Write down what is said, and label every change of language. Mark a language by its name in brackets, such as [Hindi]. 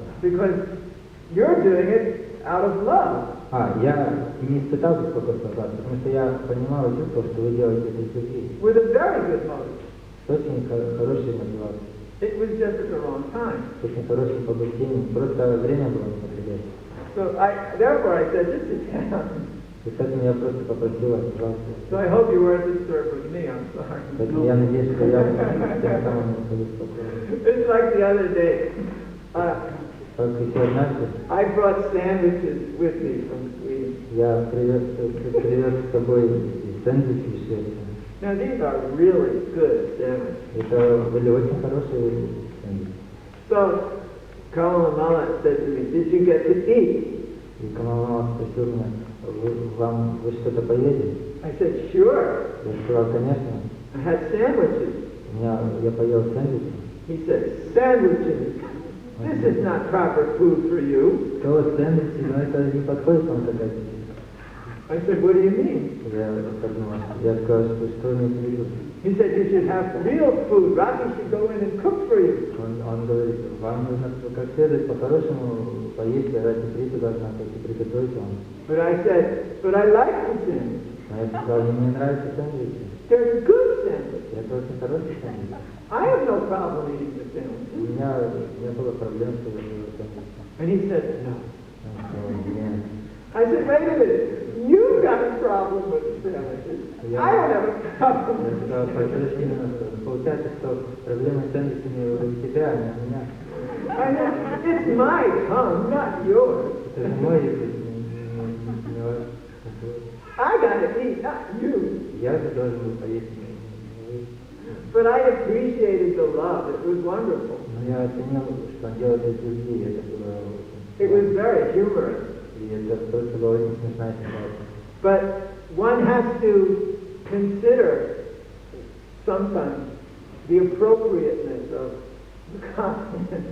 [English] Because you're doing it out of love. [Russian] Я не испытал беспокойства от вас, потому что я понимал и чувствовал, что вы делаете это из любви. [English] With a very good motive. [Russian] С очень хорошей мотивацией. [English] It was just at the wrong time. [Russian] С очень хорошим побуждением. Просто время было неподходящее. [English] So therefore I said, just sit down. [Russian] И поэтому я просто попросил вас, пожалуйста. [English] So I hope you weren't disturbed with me, I'm sorry. [Russian] Поэтому я надеюсь, что я тем самым не беспокоил. [English] It's like the other day. [Russian] Как еще однажды, [English] I brought sandwiches with me from Sweden. [Russian] я привез с собой сэндвичи из Швеции. [English] Now these are really good sandwiches. [Russian] Это были очень хорошие сэндвичи. [English] So Kamala Mala said to me, did you get to eat? [Russian] И Камала Мала спросил меня, вы что-то поели? [English] I said, sure. [Russian] Я сказал, конечно. [English] I had sandwiches. [Russian] Я поел сэндвичи. [English] He said, sandwiches? This is not proper food for you. [Russian] Сказал, сэндвичи, но это не подходит вам такая пища. [English] I said, what do you mean? [Russian] Я сказал, что имеете в виду? [English] He said, you should have real food. Rocky should go in and cook for you. [Russian] Он говорит, вам нужно как следует по-хорошему поесть, а ради прийти должна приготовить вам. [English] But I said, but I like the sandwich. [Russian] А я сказал, мне нравятся сэндвичи. [English] They're good sandwiches. [Russian] Это очень хороший сэндвич. [English] I have no problem eating the sandwich. [Russian] У меня не было проблем с этим сэндвичем. [English] And he said, no. [Russian] Нет. [English] I said, wait a minute. You've got a problem with the sandwiches. I don't have a problem with the sandwiches. [Russian] Получается, что проблемы с сэндвичами у тебя, а не у меня. [English] I know. It's my tongue, not yours. [Russian] Это же мой язык, не ваш. [English] I gotta eat, not you. [Russian] Я же должен был поесть, не вы. [English] But I appreciated the love. It was wonderful. [Russian] Но я оценил, что он делает из любви, это было очень... [English] It was very humorous. [Russian] И это просто была очень смешная ситуация. [English] But one has to consider sometimes the appropriateness of the compliment.